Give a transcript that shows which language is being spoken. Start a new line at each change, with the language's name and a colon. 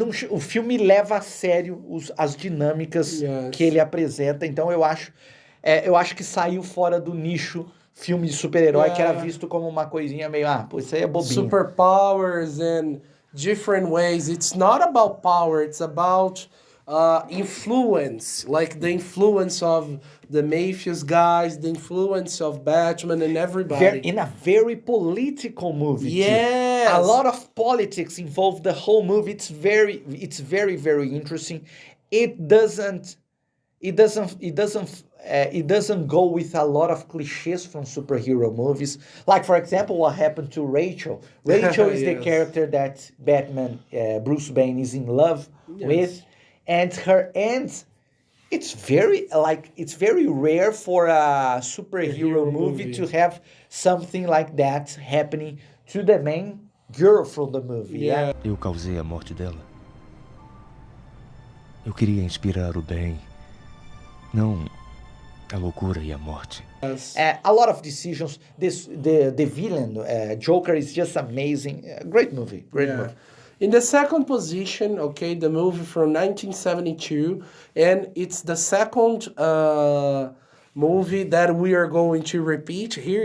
Portuguese: O filme leva a sério as dinâmicas que ele apresenta. Então eu acho que saiu fora do nicho filme de super-herói que era visto como uma coisinha meio, pô, isso aí é bobinho.
English: Superpowers in different ways. It's not about power, it's about influence, like the influence of the mafious guys, the influence of Batman and everybody. In a very political movie. Yes. Too. A lot of politics involved the whole movie. It's very, very interesting. It doesn't go with a lot of cliches from superhero movies. Like, for example, what happened to Rachel. Rachel is the character that Batman, Bruce Wayne, is in love with. And her end, it's very rare for a superhero movie to have something like that happening to the main girl from the movie. Yeah.
Portuguese: Eu causei a morte dela. Eu queria inspirar o bem, não a loucura e a morte.
English: A lot of decisions. The villain, Joker, is just amazing. Great movie. Great movie. In the second position, okay, the movie from 1972, and it's the second movie that we are going to repeat here.